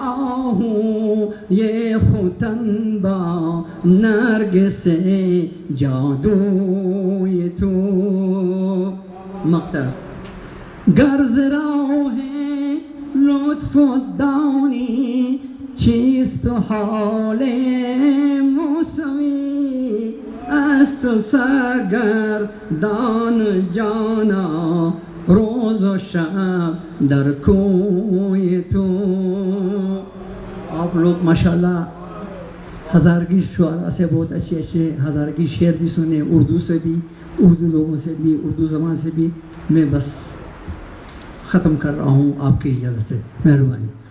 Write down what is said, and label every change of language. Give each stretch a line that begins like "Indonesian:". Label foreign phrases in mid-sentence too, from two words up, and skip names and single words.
Persian: آهوی ختن با نرگس جادوی تو مقدس گر ز راه لطف و دانی چیست حال موسوی است سرگردان جانا روز و شب در کوی تو
Urdu: آپ لوگ ماشاءاللہ ہزارگی شعراء سے بہت اچھے اچھے ہزارگی شعر بھی سنے اردو سے بھی اردو لوگوں سے بھی اردو زبان سے بھی میں بس ختم کر رہا ہوں آپ کی اجازت سے مہربانی